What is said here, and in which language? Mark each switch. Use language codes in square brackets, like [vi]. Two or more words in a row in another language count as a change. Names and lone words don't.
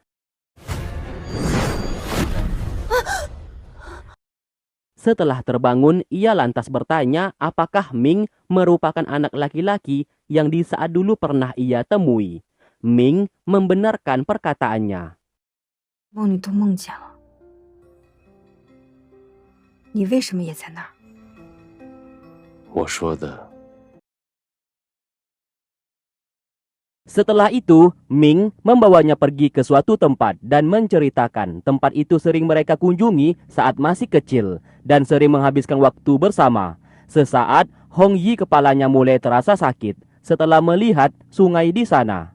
[id] Setelah terbangun, ia lantas bertanya apakah Ming merupakan anak laki-laki yang di saat dulu pernah ia temui. Ming membenarkan perkataannya. [zh] 梦里都梦见了，你为什么也在那儿？我说的 [id] Setelah itu, Ming membawanya pergi ke suatu tempat dan menceritakan tempat itu sering mereka kunjungi saat masih kecil dan sering menghabiskan waktu bersama. Sesaat, Hong Yi kepalanya mulai terasa sakit setelah melihat sungai di sana.